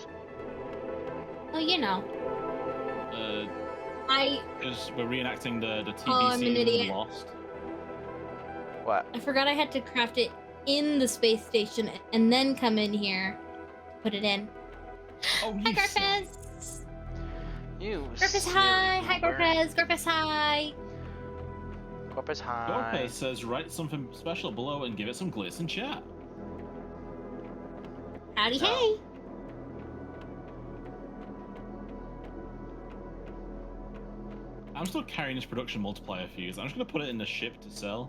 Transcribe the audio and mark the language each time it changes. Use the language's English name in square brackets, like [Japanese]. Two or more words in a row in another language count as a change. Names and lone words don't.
[English] Oh, you know. I Because we're reenacting the TV Oh, I'm an series idiot. Lost. What? forgot I had to craft it in the space station and then come in here to put it in. Oh, Hi, you silly. Garfez. You Garfez, silly hi. Hi, Uber. Garfez. Garfez, hi. Corpus hi. Lopez says write something special below and give it some glitz in chat. Howdy, No. hey. I'm still carrying this production multiplier fuse. I'm just gonna put it in the ship to sell.